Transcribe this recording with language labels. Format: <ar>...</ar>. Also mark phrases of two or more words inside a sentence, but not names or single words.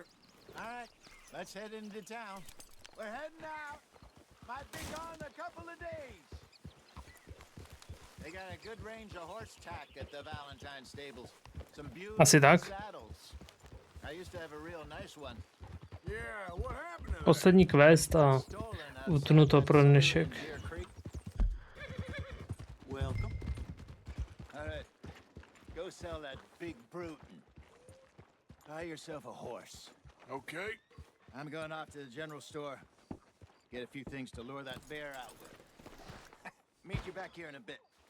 <en>All right, let's head into town. We're heading out. Might be gone a couple of days. They got a good range of horse tack at the Valentine stables. Some beautiful</en> <cs>Asi tak.</cs> <en>saddles. I used to have a real nice one. Yeah, what happened to that?</en> <cs>Poslední quest a utnu to pro dnešek.</cs> <en>Welcome. All right, go sell that big brute and buy yourself a horse. Okay. I'm going off to the general store. Get a few things to lure that bear out with. Meet you back here in a bit.</en>